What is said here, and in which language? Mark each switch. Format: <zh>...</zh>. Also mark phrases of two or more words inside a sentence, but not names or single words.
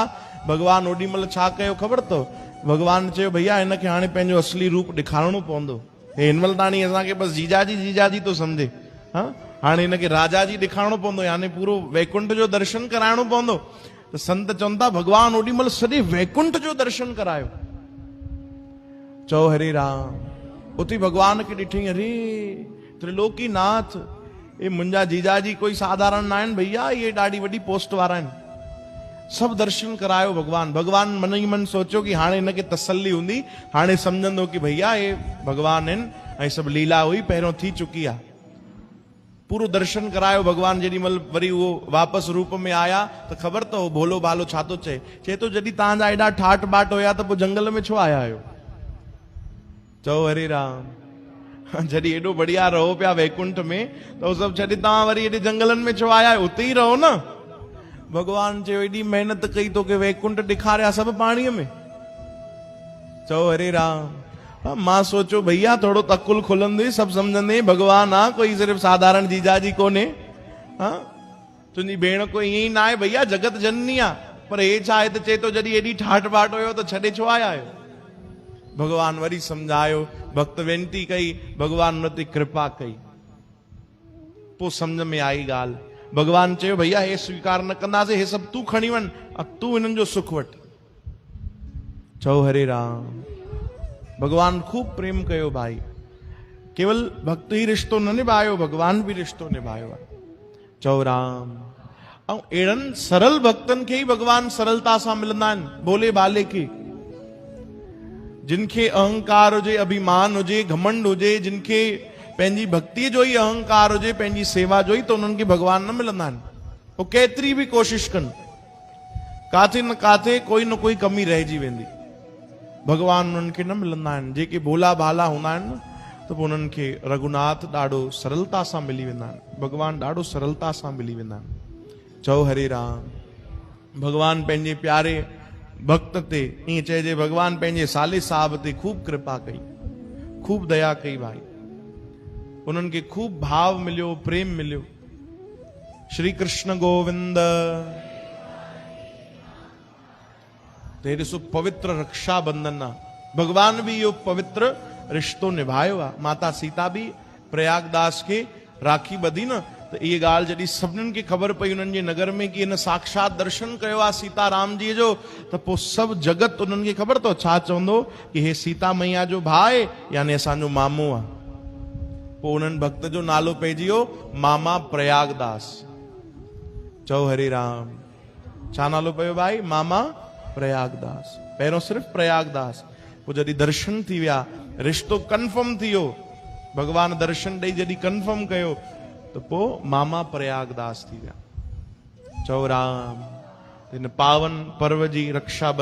<sd>भगवान ओॾी महिल छा कयो ख़बर अथव? भगवान चयो, भैया हिनखे हाणे पंहिंजो असली रूप ॾेखारणो पवंदो। हे हिन महिल ताणी असांखे बसि जीजाजी जीजाजी थो सम्झे, हा हाणे हिनखे राजा जी ॾेखारणो पवंदो, यानी पूरो वैकुंठ जो दर्शन कराइणो पवंदो। त संत चवनि था भगवान ओॾी महिल सॼे वैकुंठ जो दर्शन करायो। चओ हरे राम। उते भगवान खे ॾिठई, अरे त्रिलोकी नाथ, ये मुंहिंजा जीजाजी कोई साधारण न आहिनि भैया, ये ॾाढी वॾी पोस्ट वारा आहिनि। सभु दर्शन करायो भगवान। भगवान मन ई मन सोचियो कि हाणे हिनखे तसल्ली हूंदी, हाणे सम्झंदो कि भैया ये भगवान आहिनि ऐं सभु लीला हुई पहिरियों थी चुकी आहे। पूरो दर्शन करायो भगवान। जेॾी महिल वरी उहो वापसि रूप में आया त ख़बर अथव भोलो भालो छा थो चए? चए थो जॾहिं तव्हांजा एॾा ठाट बाट हुया त पोइ जंगल में छो आया आहियो? चओ हरे राम। जॾहिं एॾो बढ़िया रहो पिया वैकुंठ में, त उहो सभु छॾे तव्हां वरी एॾे जंगलनि में छो आया आहियो? उते ई रहो न। भगवान चयो, एॾी महिनत कई तोखे वैकुंठ ॾेखारिया सभु पाणीअ में। चओ हरे राम। मां सोचो भैया थोड़ो तकुल खुलंदे, सभु सम्झंदे भगवान आहे, कोई सिर्फ़ु साधारण जीजाजी कोन्हे। हाँ, तुंहिंजी भेण कोई ईअं ई न आहे भैया, जगत जननी आहे। पर हे छा आहे त चए थो जॾहिं एॾी ठाट बाट हुयो त छॾे छो आया आहियो? भगवान वरी सम्झायो, भक्त वेनती कई, भगवान उन ते कृपा कई। पोइ सम्झ में आई ॻाल्हि। भगवान चयो, भैया हे स्वीकार न कंदासीं, हे सभु तूं खणी वञ, तूं हिननि जो सुख वठ। चओ हरे राम। भगवान खूब प्रेम कयो भाई। केवल भक्त ही रिश्तो न निभायो, भगवान भी रिश्तो निभायो आहे। चओ राम। ऐं अहिड़नि सरल भक्तनि खे ई भगवान सरलता सां मिलंदा आहिनि, भोले भाले खे। जिनखे अहंकार हुजे, अभिमान हुजे, घमंड हुजे, जिनखे पंहिंजी भक्ति जो ही अहंकार हुजे, पंहिंजी सेवा जो ही, तो उन्हनि खे भगवान न मिलंदा आहिनि। वो केतिरी बि कोशिश कनि, काथे न काथे कोई न कोई कमी रहिजी वेंदी, भगवान उन्हनि खे न मिलंदा आहिनि। जेके भोला भाला हूंदा आहिनि न, त पोइ उन्हनि खे रघुनाथ ॾाढो सरलता सां मिली वेंदा आहिनि, भगवान ॾाढो सरलता सां मिली वेंदा आहिनि। चओ हरे राम। भगवान पंहिंजे प्यारे भक्त ते, ईअं चइजे भगवान पंहिंजे साले साहब ते खूब कृपा कई, खूब दया कई भाई। उन्हनि खे खूब भाव मिलियो, प्रेम मिलियो। श्री कृष्ण गोविंद। ते ॾिसो पवित्र रक्षाबंधन आहे, भगवान बि इहो पवित्र रिश्तो निभायो आहे। माता सीता बि प्रयागदास खे राखी ॿधी न, त इहे ॻाल्हि जॾहिं सभिनीनि खे ख़बर पई उन्हनि जे नगर में कि हिन साक्षात दर्शन कयो आहे सीताराम जी जो, त पोइ सभु जगत उन्हनि खे ख़बर अथव छा चवंदो कि हे सीता मैया जो भाउ आहे, यानी असांजो मामो आहे। पोइ उन्हनि भक्त जो नालो पइजी वियो मामा प्रयागदास। चओ हरे राम। छा नालो पियो भाई? मामा प्रयागदास। पहिरियों सिर्फ़ु प्रयागदास, पोइ जॾहिं दर्शन थी विया, रिश्तो कन्फर्म थी वियो, भगवान दर्शन ॾेई जॾहिं कन्फर्म कयो, तो पोइ मामा प्रयागदास थी विया। चओ राम। इन पावन पर्व जी रक्षा</sd>